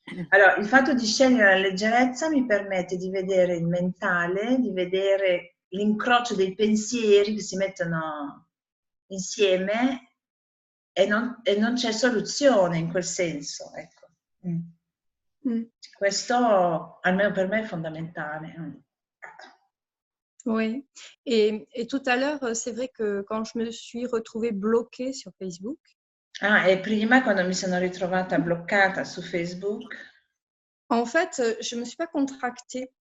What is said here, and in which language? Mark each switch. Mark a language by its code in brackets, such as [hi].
[it] Allora, il fatto di scegliere la leggerezza mi permette di vedere il mentale, di vedere l'incrocio dei pensieri che si mettono insieme e non c'è soluzione in quel senso, ecco. Questo, almeno per me, è fondamentale. [fr] Oui, et tout à l'heure, c'est vrai que quand je me suis retrouvée bloquée sur Facebook. [it] Ah, e prima, quando mi sono ritrovata bloccata su Facebook. [fr] En fait, je ne me suis pas contractée.